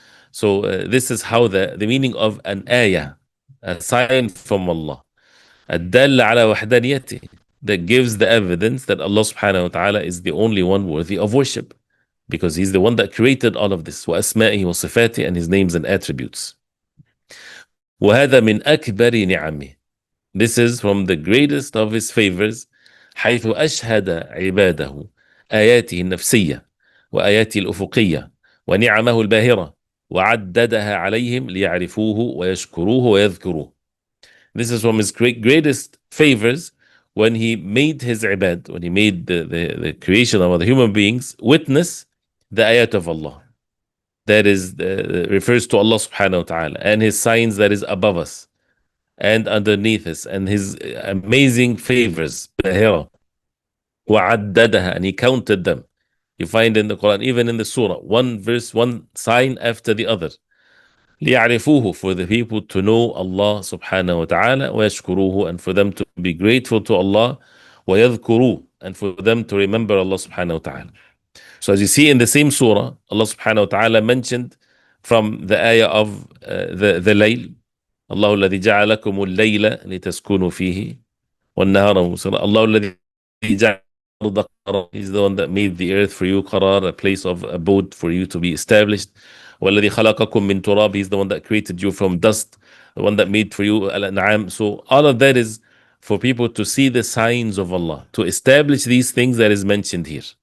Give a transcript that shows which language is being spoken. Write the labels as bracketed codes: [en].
[en] So this is how the meaning of an ayah, a sign from Allah, [ar] الدالة على وحدانيته, [en] that gives the evidence that Allah subhanahu wa ta'ala is the only one worthy of worship, because He's the one that created all of this, [ar] وأسمائه وصفاته, [en] and His names and attributes. [ar] وهذا من أكبر نعمه, [en] this is from the greatest of His favors, [ar] حيث أشهد عباده آياته النفسية وآياته الأفقية ونعمه الباهرة وعددها عليهم ليعرفوه ويشكروه ويذكروه. [en] This is from his greatest favors when he made his ibad, when he made the creation of the human beings, witness the ayat of Allah. That is, refers to Allah subhanahu wa ta'ala and his signs that is above us and underneath us and his amazing favors, bahira, wa'addadaha, and he counted them. You find in the Quran, even in the surah, one verse, one sign after the other. لِيَعْرِفُوهُ, for the people to know Allah subhanahu wa ta'ala, وَيَشْكُرُوهُ, and for them to be grateful to Allah, وَيَذْكُرُوهُ, and for them to remember Allah subhanahu wa ta'ala. So as you see in the same surah, Allah subhanahu wa ta'ala mentioned from the ayah of the layl, [ar] الله الذي جعل لكم الليل لتسكنوا فيه والنهار مبصرا. الله الذي جعل الأرض قرارا. [en] He's the one that made the earth for you قرار, a place of abode for you to be established. [ar] والذي خلقكم من تراب. [en] He's the one that created you from dust, the one that made for you al-an'am. So all of that is for people to see the signs of Allah, to establish these things that is mentioned here.